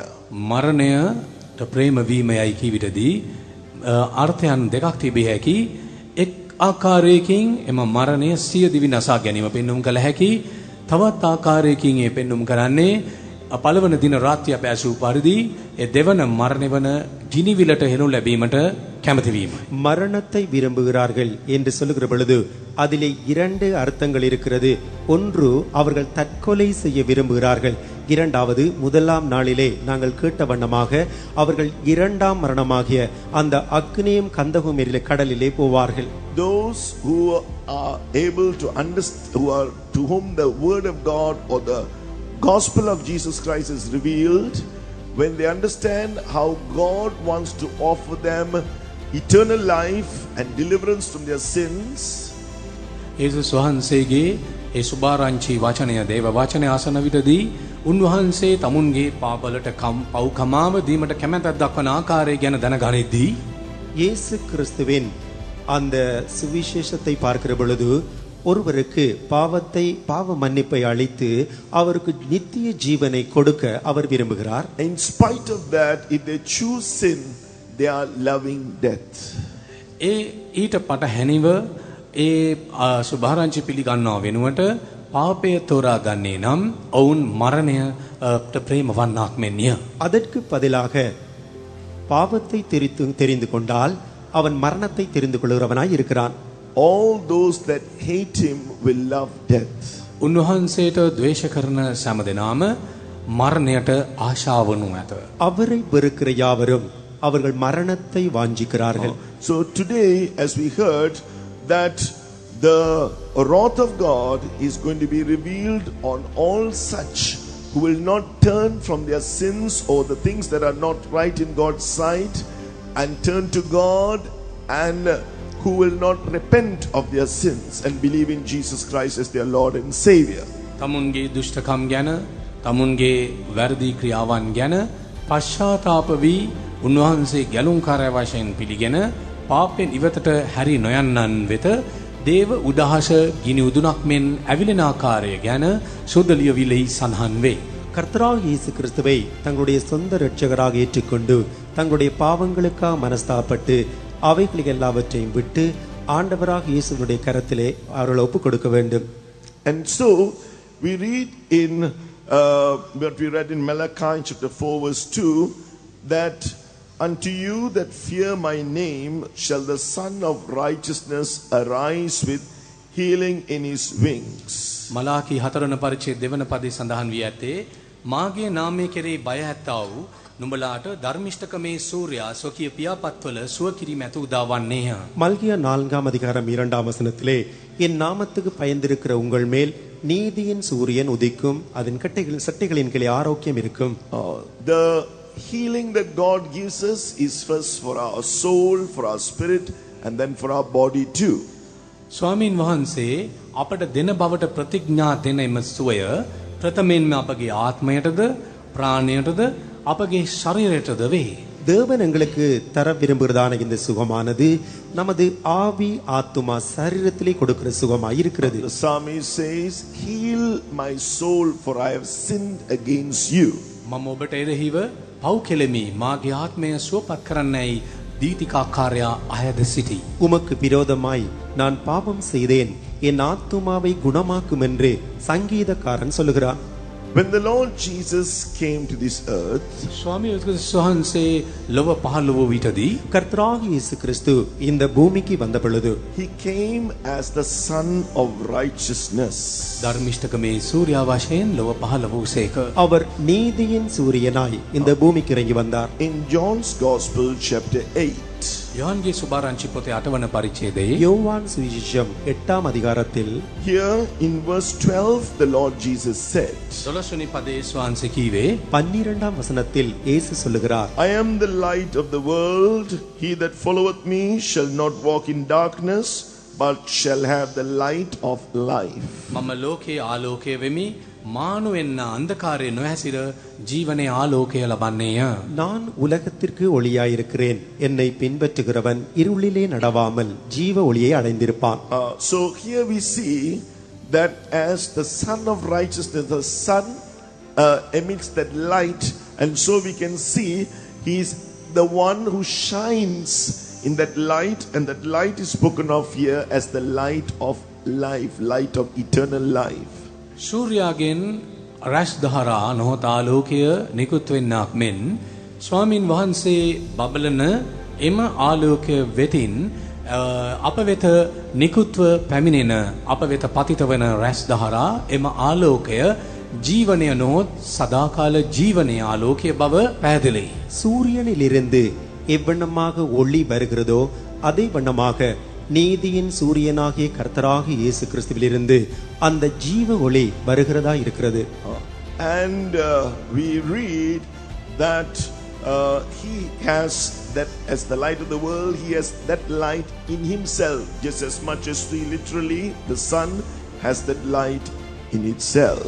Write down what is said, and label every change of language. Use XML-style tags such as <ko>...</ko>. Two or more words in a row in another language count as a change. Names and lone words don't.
<si>මරණයට ප්‍රේම වීමයි කීවිතදී අර්ථයන් දෙකක් තිබිය හැකි. එක් ආකාරයකින් එම මරණය සිය දිවි නසා ගැනීම පෙන්වුම් කළ හැකි. තවත් ආකාරයකින් ඒ පෙන්වුම් කරන්නේ පළවන දින රාත්‍රිය පැසූ පරිදි ඒ දෙවන මරණය වන ගිනිවිලට හෙළු ලැබීමට කැමති වීම.</si> <ta>மரணத்தை விரும்புகிறார்கள் என்று சொல்லுகிற பொழுது அதிலே இரண்டு அர்த்தங்கள் இருக்கிறது. ஒன்று, அவர்கள் தற்கொலை செய்ய விரும்புகிறார்கள். இரண்டாவது, முதலாம் நாளிலே நாங்கள் கேட்ட வண்ணமாக அவர்கள் இரண்டாம் மரணமாகிய அந்த அக்னியும் கந்தகும் எரிகிற கடலிலே போவார்கள்.</ta> <en>Those who are able to understand, to whom the word of God or the gospel of Jesus Christ is revealed, when they understand how God wants to offer them eternal life and deliverance from their sins,</en> <si>යේසුස් වහන්සේගේ ඒ සුභාරංචි වචනය දේව වචනය අසන විටදී උන්වහන්සේ තමුන්ගේ පාපවලට පව් කමාව දීමට කැමැත්තක් දක්වන ආකාරය ගැන දැනගනිද්දී</si> <ta>இயேசு கிறிஸ்துவின் அந்த சுவிசேஷத்தை பார்க்கிற பொழுது ஒருவருக்கு பாவ மன்னிப்பை அளித்து அவருக்கு நித்திய ஜீவனை கொடுக்க அவர் விரும்புகிறார்.</ta> <en>In spite of that, if they choose sin, they are loving death.</en> <si>ඊට පටහැනිව සුභාරංචි පිළිගන්නවා වෙනුවට පාපය තෝරා ගන්නේ නම් ඔවුන් මරණයට ප්‍රේම වන්නක් මෙන්ය.</si> <ta>அதற்கு பதிலாக பாவத்தை தெரிந்து கொண்டால் அவன் மரணத்தை தெரிந்து கொள்கிறவனாய் இருக்கிறான்.</ta> <en>All those that hate him will love death.</en> <si>උන්වහන්සේට ද්වේෂ කරන සෑම දෙනාම මරණයට ආශාව වනු ඇත.</si> <ta>அவரை வெறுக்கிற யாவரும் அவர்கள் மரணத்தை வாஞ்சிக்கிறார்கள்.</ta> <en>So today, as we heard, that the wrath of God is going to be revealed on all such who will not turn from their sins or the things that are not right in God's sight and turn to God, and who will not repent of their sins and believe in Jesus Christ as their Lord and Savior.</en> <si>තමුන්ගේ දුෂ්ටකම් ගැන, තමුන්ගේ වැරදි ක්‍රියාවන් ගැන පශ්චාත්තාප වී උන්වහන්සේ ගැලුම්කාරය වශයෙන් පිළිගෙන පාපෙන් ඉවතට හැරි නොයන්නන් වෙත දේව උදහස ගිනි උදුනක් මෙන් ඇවිලෙන ආකාරය ගැන සුද්ධ ලියවිලෙහි සඳහන් වේ.</si> <ta>கர்த்தராகிய இயேசு கிறிஸ்துவை தங்களுடைய சொந்த இரட்சகராக ஏற்றுக்கொண்டு தங்களுடைய பாவங்களுக்காக மனஸ்தாபப்பட்டு அவைகளை எல்லாவற்றையும் விட்டு ஆண்டவராக இயேசுவினுடைய கரத்திலே அவர்களை ஒப்புக் கொடுக்க வேண்டும்.</ta> <en>And so we read in what we read in Malachi chapter 4 verse 2, that unto you that fear my name shall the Son of Righteousness arise with healing in his wings.</en> <si>මලාකී 4 වන පරිච්ඡේද 2 වන පදයේ සඳහන් වී ඇත්තේ මාගේ නාමය කෙරෙහි බය ඇත්තා වූ නුඹලාට ධර්මිෂ්ඨකමේ සූර්යා ස්වකීය පියාපත්වල සුව කිරීම ඇත උදා වන්නේය.</si> <ta>மல்கியா 4 அதிகாரம் 2 வசனத்திலே என் நாமத்துக்கு பயந்திருக்கிற உங்கள் மேல் நீதியின் சூரியன் உதிக்கும், அதன் சட்டைகளின் கீழே ஆரோக்கியம் இருக்கும்.</ta> <en>The healing that God gives us is first for our soul, for our spirit, and then for our body too.</en> <si>ස්වාමීන් වහන්සේ අපට දෙන බවට ප්‍රතිඥා දෙන එම සුවය ප්‍රථමයෙන්ම අපගේ ආත්මයටද ප්‍රාණයටද අපගේ ශරීරයටද වේ.</si> <ta>தேவன் எங்களுக்கு தர விரும்புகிறதான இந்த சுகமானது நமது ஆவி ஆத்துமா சரீரத்திலே கொடுக்கிற சுகமாய் இருக்கிறது.</ta> <en>The psalmist says, heal my soul for I have sinned against you.</en> <si>මම ඔබට එරෙහිව පව් කෙලෙමි, මාගේ ආත්මය සුවපත් කරන්නයි දීතිකාකාරයා අයද සිටි.</si> <ta>உமக்கு விரோதமாய் நான் பாவம் செய்தேன், என் ஆத்துமாவை குணமாக்கும் என்று சங்கீதக்காரன் சொல்லுகிறான்.</ta> <en>When the Lord Jesus came to this earth,</en> <si>ස්වාමී වහන්සේ ලොව පහළ වූ විටදී</si> <ta>கர்த்தராகிய இயேசு கிறிஸ்து இந்த பூமிக்கு வந்த பொழுது</ta> <en>he came as the Son of Righteousness.</en> <si>ධර්මිෂ්ඨකමේ සූර්යා වශයෙන් ලොව පහළ වූසේක.</si> <ta>அவர் நீதியின் சூரியனாய் இந்த பூமிக்கு இறங்கி வந்தார்.</ta> <en>In John's Gospel chapter 8,</en> <si>යෝහන්ගේ සුභාරංචි පොතේ 8 වන පරිච්ඡේදයේ</si> <ta>யோவான் சுவிசேஷம் 8 அதிகாரத்தில்</ta> <en>here in verse 12 the Lord Jesus said,</en> <si>12 වෙනි පදයේ ස්වාංශ කීවේ</si> <ta>12 வசனத்தில் இயேசு சொல்லுகிறார்,</ta> <en>I am the light of the world. He that followeth me shall not walk in darkness, but shall have the light of life.</en> <si>මම ලෝකේ ආලෝකය වෙමි, මානු වෙන්න අන්ධකාරයේ නොහැසිර ජීවනයේ ආලෝකය ලබන්නේය.</si> <ta>நான் உலகத்திற்கு ஒளியாயிருக்கிறேன், என்னை பின்பற்றுகிறவன் இருளிலே நடவாமல் ஜீவ ஒளியை அடைந்திருப்பான்.</ta> <en>So here we see that as the Son of Righteousness, the Son emits that light, and so we can see he is the one who shines in that light, and that light is spoken of here as the light of life, light of eternal life.</en> <si>සූර්යාගෙන් රැස් දහරා නොහොත ආලෝකය නිකුත් වෙන්නක් මෙන් ස්වාමින් වහන්සේ බබලන එම ආලෝකය වෙතින් අප වෙත නිකුත්ව පැමිණෙන අප වෙත පතිත වන රැස් දහරා එම ආලෝකය ජීවනය නොහොත් සදාකාල ජීවනයේ ආලෝකය බව පැහැදිලි.</si> <ta>சூரியனிலிருந்து எவ்வண்ணமாக ஒளி வருகிறதோ அதே வண்ணமாக நீதியின் சூரியனாகிய கர்த்தராகிய இயேசு கிறிஸ்துவிலிருந்து அந்த ஜீவ ஒளி வருகிறதா இருக்கிறது.</ta> <en>And we read that he has that as the light of the world, he has that light in himself, just as much as we literally the sun has that light in itself.</en>